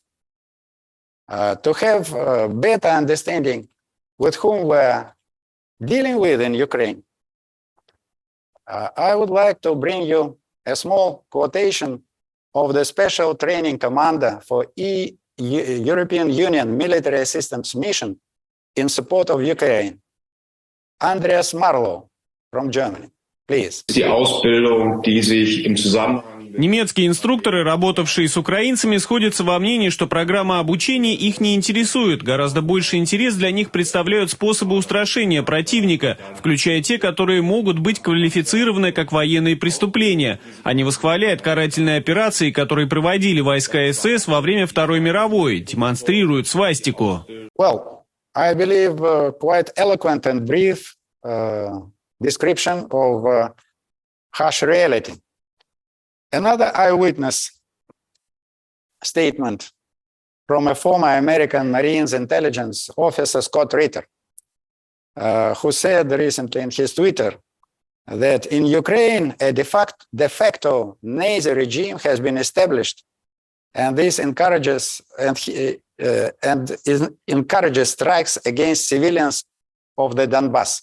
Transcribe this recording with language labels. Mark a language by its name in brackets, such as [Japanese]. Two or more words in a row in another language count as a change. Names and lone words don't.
[English] To have a better understanding with whom we're dealing with in Ukraine, I would like to bring you a small quotation of the Special Training Commander for European Union Military Assistance Mission in support of Ukraine, Andreas Marlow from Germany. Please. [German] Die Ausbildung, die sich im Zusammenhang [Russian] Немецкие инструкторы, работавшие с украинцами, сходятся во мнении, что программа обучения их не интересует. Гораздо больше интерес для них представляют способы устрашения противника, включая те, которые могут быть квалифицированы как военные преступления. Они восхваляют карательные операции, которые проводили войска СС во время Второй мировой, демонстрируют свастику. [English] Well, I believe quite eloquent and brief description of harsh reality. Another eyewitness statement from a former American Marines intelligence officer, Scott Ritter, who said recently in his Twitter that in Ukraine, a de facto Nazi regime has been established, and this encourages encourages strikes against civilians of the Donbass.